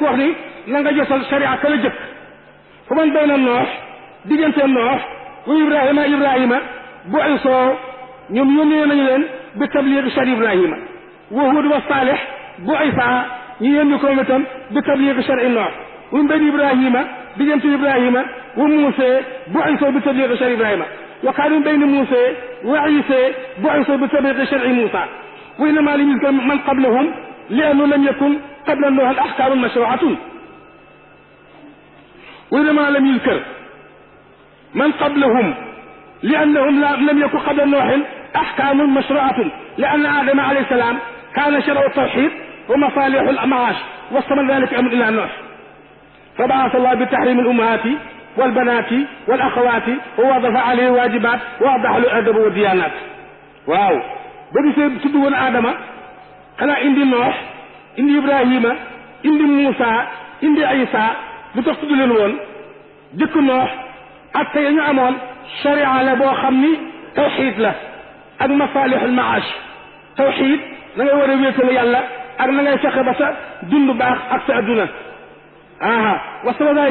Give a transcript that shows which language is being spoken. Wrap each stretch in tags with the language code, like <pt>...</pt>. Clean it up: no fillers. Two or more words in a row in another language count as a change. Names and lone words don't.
<wo>wax ni na nga jotal sharia ka la jëkk</wo> <ar>فمن بين</ar> <wo>noox diggante noox wa Ibrahima bu isoo ñoom yónnee nañu leen bi</wo> <ar>تبليغ شرع إبراهيم وهود وصالح</ar> <wo>bu Isaa ñu yónni ko itam bi</wo> <ar>تبليغ شرع نوح وبين</ar> <wo>Ibrahima diggante Ibrahima wa Muusaa bu isoo bi</wo> <ar>تبليغ شرع إبراهيم وكان من بين موسى وعيسى بعثوا بتبليغ شرع موسى وإنما لم يذكر من قبلهم لأنه لم يكن قبل نوح الأحكام مشروعة وإنما لم يذكر من قبلهم لأنهم لم يكن قبل نوح أحكام مشروعة لأن آدم عليه السلام كان شرع التوحيد ومصالح المعاش واستمر ذلك أمر إلى نوح فبعث الله بتحريم الأمهات والبنات والأخوات ووظف عليه واجبات ووضح له الأدب والديانات</ar> <wo>waaw ba gisee tudd woon Adama xanaa indi Noox indi Ibrahima indi Muusa indi Isa lu tax tudd leen woon jëkk Noox ak tey ñu amoon sharia la boo xam ni tawxiid la ak</wo> <ar>مصالح المعاش</ar> <wo>tawxiid na ngay war a wéetal yàlla ak na ngay fexe ba sa dund baax ak sa adduna wasala daay</wo>